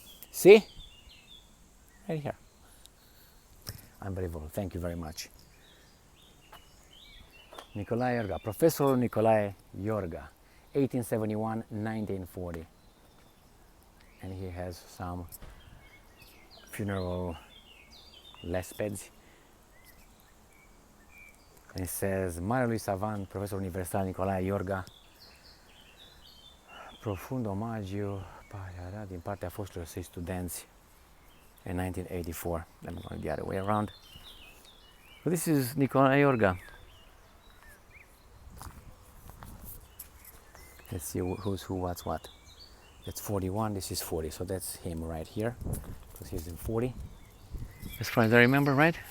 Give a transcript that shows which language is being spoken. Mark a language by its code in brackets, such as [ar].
[en] See? Right here. Unbelievable. Thank you very much. Nicolae Iorga, Professor Nicolae Iorga, 1871-1940. And he has some funeral lespeds. And it says, [ro] Marelui savant, profesor universal Nicolae Iorga, profund omagiu din partea fostilor săi studenți in 1984. [en] Let me go the other way around. So this is Nicolae Iorga. Let's see who's who, what's what. That's 41, this is 40, so that's him right here, because he's in 40. As far as I remember, right?